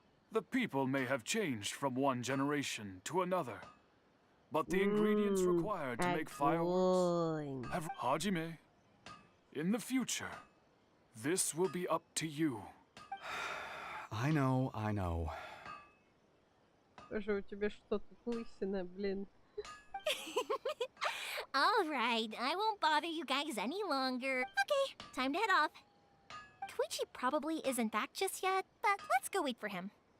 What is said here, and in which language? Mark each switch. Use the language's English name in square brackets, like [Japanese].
[English] The people may have changed from one generation to another, but the ingredients required to make fireworks have... Hajime, in the future, this will be up to you. I know. [Russian] Тоже у тебя что тут лысина, блин. [English] All right, I won't bother you guys any longer. Okay, time to head off. Koichi probably isn't back just yet, but let's go wait for him.